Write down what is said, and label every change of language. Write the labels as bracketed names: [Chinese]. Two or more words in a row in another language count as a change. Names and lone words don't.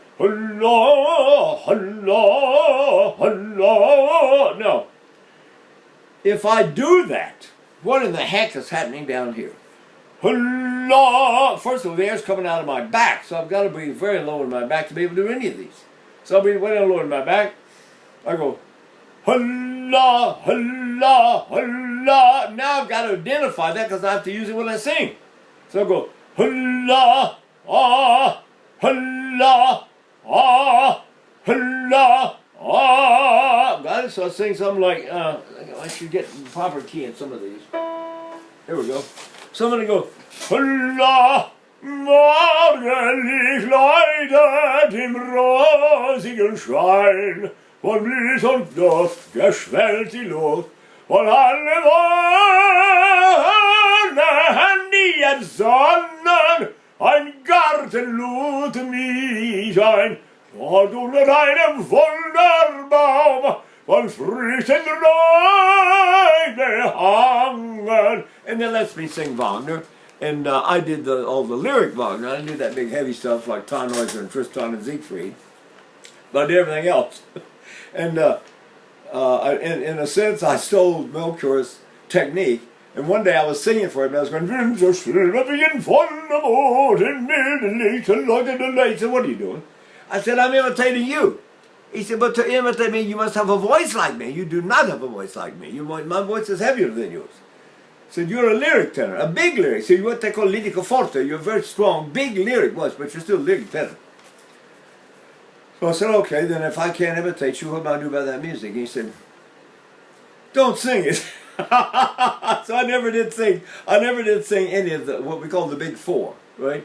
[English] Hula, hula, hula. Now, if I do that, what in the heck is happening down here? Hula. First of all, the air's coming out of my back, so I've got to breathe very low in my back to be able to do any of these. So I'll breathe way down low in my back. I go, hula, hula, hula. Now I've got to identify that because I have to use it when I sing. So I go, hula, ah, hula, ah, hula, ah. Got it? So I sing something like, I should get the proper key in some of these. Here we go. So I'm going to go, hula, [German] morgendlich leidet im rosigen Schein. Von Blüß und Duft geschwellt die Luft, von alle Sonnen, ein Garten lud mich ein, dort unter einem Wunderbaum, von Früchten Reine hangen. [English] And then lets me sing Wagner. And I did all the lyric Wagner. I didn't do that big heavy stuff like Tannhäuser and Tristan and Siegfried. But I did everything else. And in a sense, I stole Melchior's technique. And one day I was singing for him, and I was going, he said, what are you doing? I said, I'm imitating you. He said, but to imitate me, you must have a voice like me. You do not have a voice like me. My voice is heavier than yours. He said, you're a lyric tenor, a big lyric. So you're what they call [Italian] lirico forte. [English] You're a very strong, big lyric voice, but you're still a lyric tenor. So I said, okay, then if I can't imitate you, what am I do about that music? He said, don't sing it. So I never did sing any of the what we call the big four, right?